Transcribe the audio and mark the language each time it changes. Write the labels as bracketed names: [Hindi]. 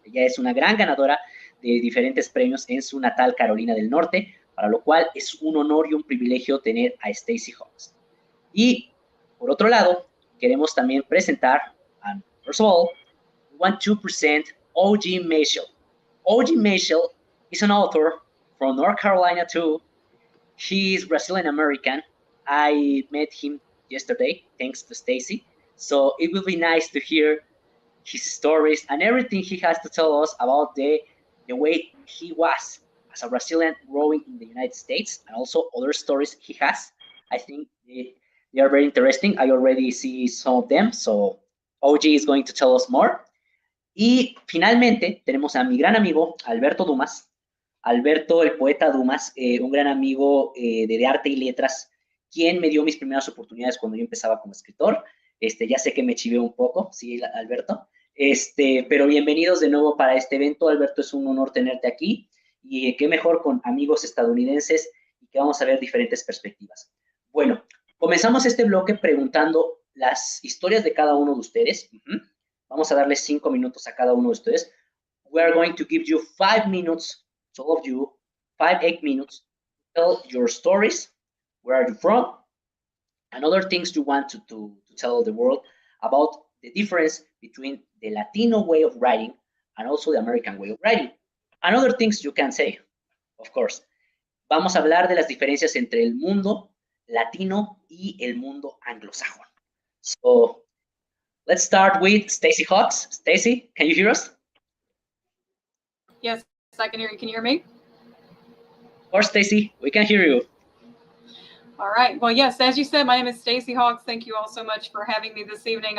[Spanish] Ella es una gran ganadora de diferentes premios en su natal Carolina del Norte, para lo cual es un honor y un privilegio tener a Stacy Hawks. Y por otro lado, queremos también presentar, [English] and first of all, we want to present OG Machel. OG Machel is an author from North Carolina too. He is Brazilian American. I met him yesterday, thanks to Stacy. So it will be nice to hear his stories and everything he has to tell us about the way he was as a Brazilian growing in the United States, and also other stories he has. I think they are very interesting. I already see some of them, so OG is going to tell us more. [Spanish] Y finalmente tenemos a mi gran amigo Alberto Dumas. Alberto, el poeta Dumas, un gran amigo de arte y letras, quien me dio mis primeras oportunidades cuando yo empezaba como escritor. Ya sé que me chivé un poco, sí, Alberto. Pero bienvenidos de nuevo para este evento. Alberto, es un honor tenerte aquí. Y qué mejor con amigos estadounidenses y que vamos a ver diferentes perspectivas. Bueno, comenzamos este bloque preguntando las historias de cada uno de ustedes. Vamos a darles 5 minutos a cada uno de ustedes. [English] We are going to give you 5 minutes, to all of you, 8 minutes, to tell your stories. Where are you from? And other things you want to tell the world about the difference between the Latino way of writing and also the American way of writing. And other things you can say, of course. [Spanish] Vamos a hablar de las diferencias entre el mundo latino y el mundo anglosajón. [English] So, let's start with Stacy Hawks. Stacy, can you hear us? Yes, I can hear you. Can you hear me? Of course, Stacy, we can hear you. All right. Well, yes, as you said, my name is Stacy Hawks. Thank you all so much for having me this evening.